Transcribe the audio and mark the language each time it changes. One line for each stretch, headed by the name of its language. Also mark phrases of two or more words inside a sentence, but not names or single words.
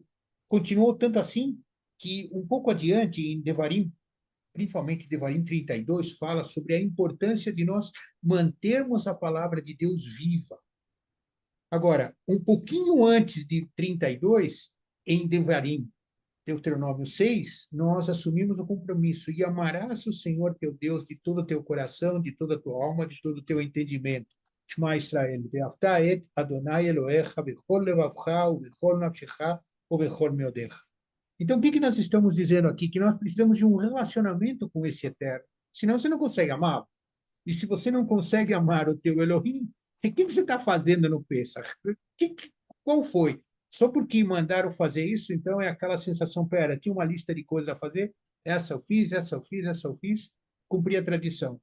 Portuguese: Continuou tanto assim que um pouco adiante, em Devarim, principalmente Devarim 32, fala sobre a importância de nós mantermos a palavra de Deus viva. Agora, um pouquinho antes de 32, em Devarim, Deuteronômio 6, nós assumimos o compromisso e amarás o Senhor teu Deus de todo o teu coração, de toda a tua alma, de todo o teu entendimento.
Hebrew: שמע ישראל, ואהבת את אדוני אלוהיך בכל לבבך ובכל נפשך ובכל מאודך.
Portuguese: Então, o que nós estamos dizendo aqui? Que nós precisamos de um relacionamento com esse Eterno. Senão você não consegue amar. E se você não consegue amar o teu Elohim, o que você está fazendo no Pêssar? Qual foi? Só porque mandaram fazer isso, então é aquela sensação, pera, tinha uma lista de coisas a fazer, essa eu fiz, essa eu fiz, essa eu fiz, cumpri a tradição.